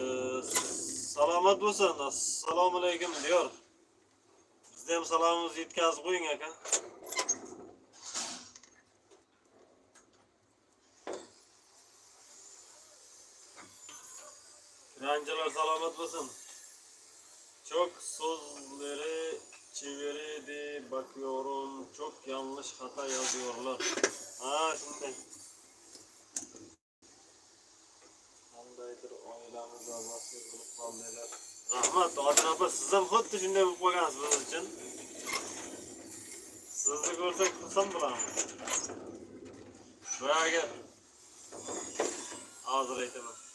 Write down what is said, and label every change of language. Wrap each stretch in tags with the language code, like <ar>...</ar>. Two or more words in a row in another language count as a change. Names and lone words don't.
<uz>Salomat bo'lsin. Assalomu alaykum diyor. Bizda ham salomimizni yetkazib qo'ying aka. Kranchilar salomat bo'lsin.</uz> <tr>Çok sözleri çevirdi bakıyorum. Çok yanlış hata yazıyorlar. Ha şimdi.</tr> <uz>Qandaydir oilamizda vasiyat bo'lib qoldilar. Rahmat, Odil opa, siz ham xuddi shunday bo'lib qolgansiz biz uchun. Sizni ko'rsak xursand bo'lamiz. Boyaga hozir aytaman.</uz>